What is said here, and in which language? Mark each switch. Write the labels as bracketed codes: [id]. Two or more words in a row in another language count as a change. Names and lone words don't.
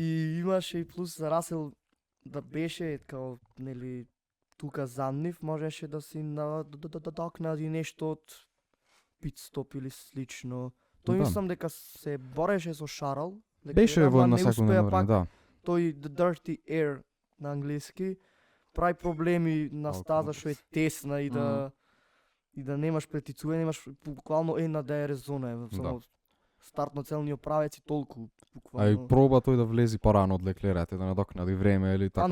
[mk] И имаше и плюс за Расел да беше као нели тука за нив, можеше да си надокнади нешто од [en] pit stop [mk] или слично. Тој Да. мислам дека се бореше со Шарл, дека Беше ама во на не секундно успеа време, пак. да. Тој [en] the dirty air [mk] на англиски прави проблеми на Алко, стаза што е тесна и да и да немаш претицување, немаш буквално една DRS зона, е, само стартно целни правеци толку А и буквално. проба тој да влези порано од Леклер, да надокнади време или така